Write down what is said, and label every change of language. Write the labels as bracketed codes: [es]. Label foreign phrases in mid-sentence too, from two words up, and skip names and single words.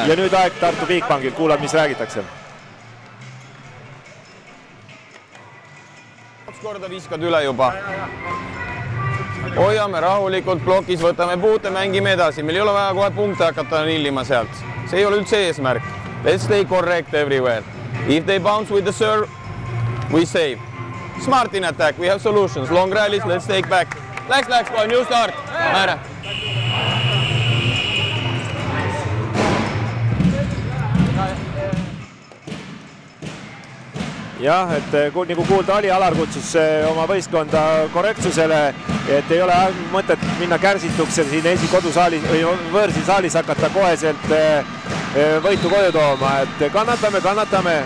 [et] Ja nüüd aeg Tartu Bigbankil, kuulab, mis räägitakse. 2 korda viskad üle juba. Hoiame rahulikult plokis, võtame puute, mängime edasi. Meil ei ole vaja kohe punkte hakata nillima sealt. See ei ole üldse eesmärk. [en] Let's stay correct everywhere. If they bounce with the serve, we save. Smart in attack, we have solutions. Long rallies, let's take back. [et] Läks, kohe, [en] new start. [et] Määre. Jah, et nagu kuulda oli, Alar kutsus oma võistkonda korrektsusele, et ei ole mõtet minna kärsituks ja siin esikodusaalis või võõrsil saalis hakata koheselt võitu koju tooma, et kannatame.